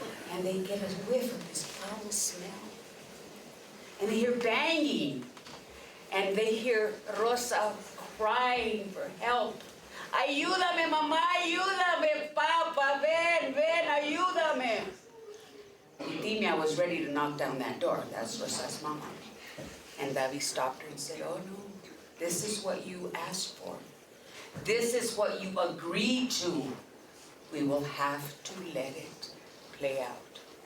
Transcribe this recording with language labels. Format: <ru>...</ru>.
<en>And they get a whiff of this foul smell. And they hear banging. And they hear Rosa crying for help.</en> <es>Ayúdame, mamá, ayúdame, papa, ven, ayúdame.</es> <en>Utimia was ready to knock down that door. That's Rosa's mama. And David stopped her and said, oh no, this is what you asked for. This is what you agreed to. We will have to let it play out.</en>